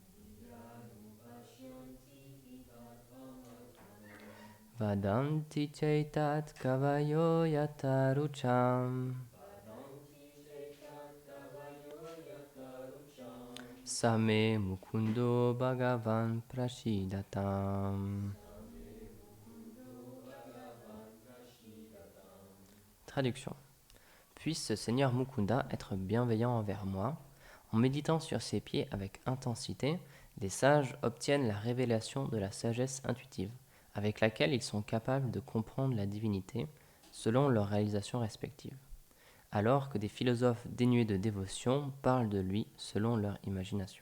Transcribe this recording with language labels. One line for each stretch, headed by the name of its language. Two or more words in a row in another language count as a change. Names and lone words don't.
Sanskrit: Vadanti chaitat kavayo yatarucham. Same mukundo bhagavan prashidatam.
French: Traduction. Puisse ce Seigneur Mukunda être bienveillant envers moi. En méditant sur ses pieds avec intensité, les sages obtiennent la révélation de la sagesse intuitive, avec laquelle ils sont capables de comprendre la divinité selon leurs réalisations respectives, alors que des philosophes dénués de dévotion parlent de lui selon leur imagination.